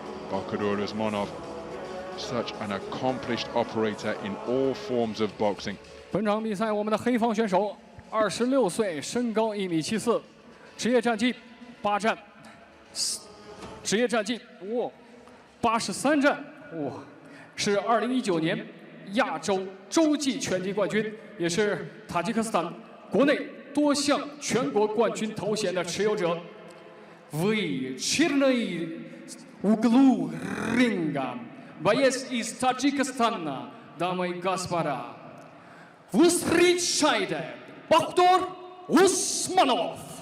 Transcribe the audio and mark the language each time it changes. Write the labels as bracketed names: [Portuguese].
[English] Bakhodur Usmonov, such an accomplished operator in all forms of boxing. [Chinese] 本场比赛，我们的黑方选手26岁，身高1.74米，职业战绩8战，职业战绩83战，是2019年亚洲洲际拳击冠军，也是塔吉克斯坦国内多项全国冠军头衔的持有者。 [Russian] Вечерний углу ринга, боец из Таджикистана, дамы и господа. Встречайте, Bakhodur Usmonov.